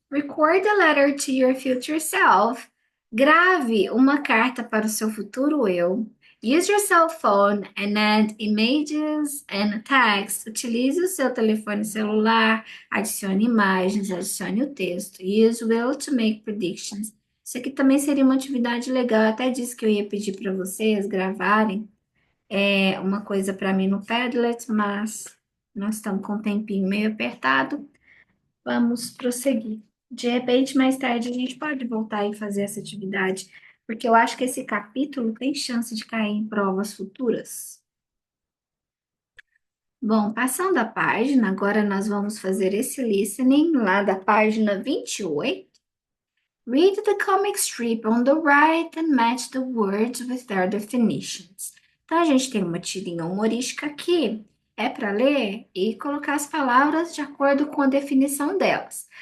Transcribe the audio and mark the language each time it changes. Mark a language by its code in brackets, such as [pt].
[en] Record a letter to your future self. [pt] Grave uma carta para o seu futuro eu. [en] Use your cell phone and add images and text. [pt] Utilize o seu telefone celular, adicione imagens, adicione o texto. [en] Use will to make predictions. [pt] Isso aqui também seria uma atividade legal. Eu até disse que eu ia pedir para vocês gravarem uma coisa para mim no Padlet, mas nós estamos com um tempinho meio apertado. Vamos prosseguir. De repente, mais tarde, a gente pode voltar e fazer essa atividade, porque eu acho que esse capítulo tem chance de cair em provas futuras. Bom, passando a página, agora nós vamos fazer esse listening lá da página 28. [en] Read the comic strip on the right and match the words with their definitions. [pt] Então, a gente tem uma tirinha humorística aqui. É para ler e colocar as palavras de acordo com a definição delas.